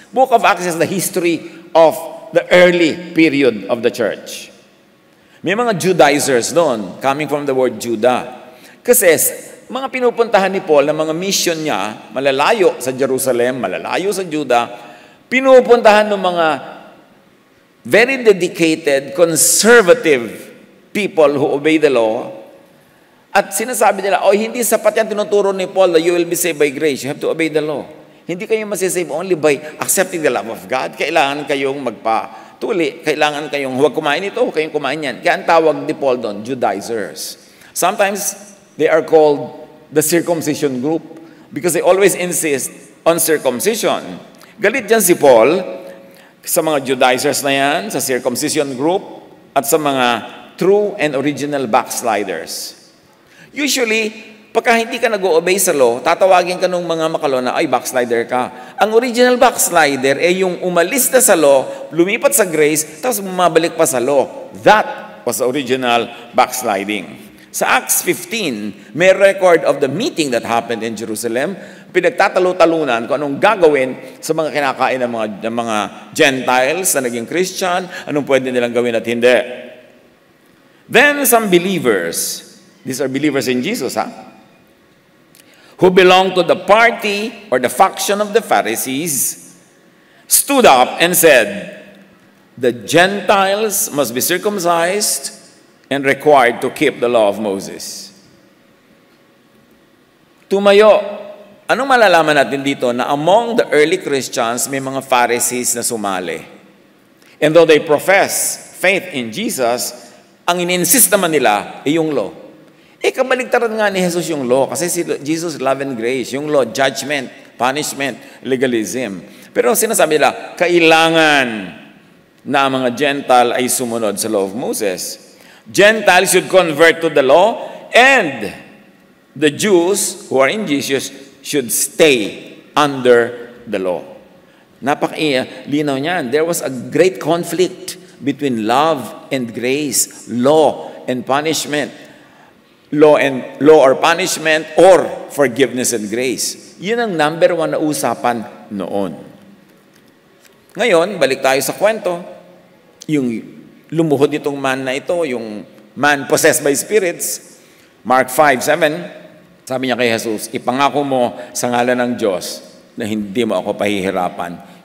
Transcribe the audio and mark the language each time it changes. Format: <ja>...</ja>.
<en>Book of Acts is the history of the early period of the church.</en> <tl>May mga Judaizers doon,</tl> <en>coming from the word Judah.</en> <tl>Kasi mga pinupuntahan ni Paul na mga mission niya, malalayo sa Jerusalem, malalayo sa Judah, pinupuntahan ng mga</tl> <en>very dedicated, conservative people who obey the law.</en> <tl>At sinasabi nila, hindi sapat yan tinuturo ni Paul</tl> <en>that you will be saved by grace. You have to obey the law.</en> <tl>Hindi kayo masisave</tl> <en>only by accepting the love of God.</en> <tl>Kailangan kayong magpatuli. Kailangan kayong huwag kumain ito, huwag kayong kumain yan. Kaya ang tawag ni Paul doon, Judaizers.</tl> <en>Sometimes, they are called the circumcision group because they always insist on circumcision.</en> <tl>Galit dyan si Paul sa mga Judaizers na yan, sa circumcision group, at sa mga true and original backsliders. Usually, pagka hindi ka nag-o-obey sa law, tatawagin ka ng mga makalo na, ay, backslider ka. Ang original backslider ay yung umalis na sa law, lumipat sa grace, tapos bumabalik pa sa law.</tl> <en>That was the original backsliding. Sa Acts 15, may record of the meeting that happened in Jerusalem.</en> <tl>Pinagtatalo-talunan kung anong gagawin sa mga kinakain ng mga Gentiles na naging Christian, anong pwede nilang gawin at hindi.</tl> <en>Then some believers, these are believers in Jesus, who belong to the party or the faction of the Pharisees, stood up and said, the Gentiles must be circumcised and required to keep the law of Moses.</en> <tl>Tumayo. Anong malalaman natin dito? Na</tl> <en>among the early Christians,</en> <tl>may mga Pharisees na sumali.</tl> <en>And though they profess faith in Jesus,</en> <tl>ang ininsist naman nila ay yung law. Kabaligtaran nga ni Jesus yung law, kasi si Jesus love and grace, yung law, judgment, punishment, legalism. Pero sinasabi nila, kailangan na ang mga Gentile ay sumunod sa law of Moses.</tl> <en>Gentiles should convert to the law, and the Jews who are in Jesus should stay under the law.</en> <tl>Napakalinaw niyan.</tl> <en>There was a great conflict between love and grace, law and punishment. Law or punishment, or forgiveness and grace.</en> <tl>Yun ang number one na usapan noon. Ngayon, balik tayo sa kwento. Yung lumuhod itong man na ito, yung man possessed by spirits. Mark 5:7, sabi niya kay Jesus, ipangako mo sa ngalan ng Diyos na hindi mo ako pahihirapan.</tl>